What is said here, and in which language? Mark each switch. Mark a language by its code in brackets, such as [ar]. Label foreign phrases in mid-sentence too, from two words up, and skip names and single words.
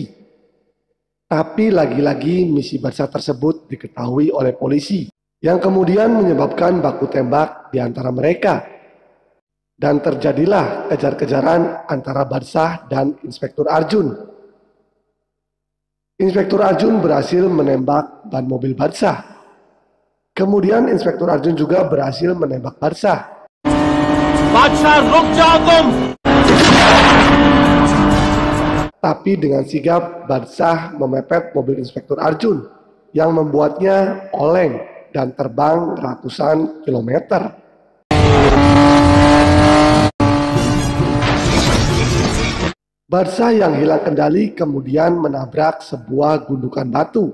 [id] Tapi lagi-lagi misi Barsah tersebut diketahui oleh polisi yang kemudian menyebabkan baku tembak di antara mereka. Dan terjadilah kejar-kejaran antara Barsah dan Inspektur Arjun. Inspektur Arjun berhasil menembak ban mobil Barsah. Kemudian Inspektur Arjun juga berhasil menembak Barsah. [hi] बादशाह रुक जाओ तुम। [id] Tapi dengan sigap Barsah memepet mobil Inspektur Arjun yang membuatnya oleng dan terbang ratusan kilometer. Barsah yang hilang kendali kemudian menabrak sebuah gundukan batu.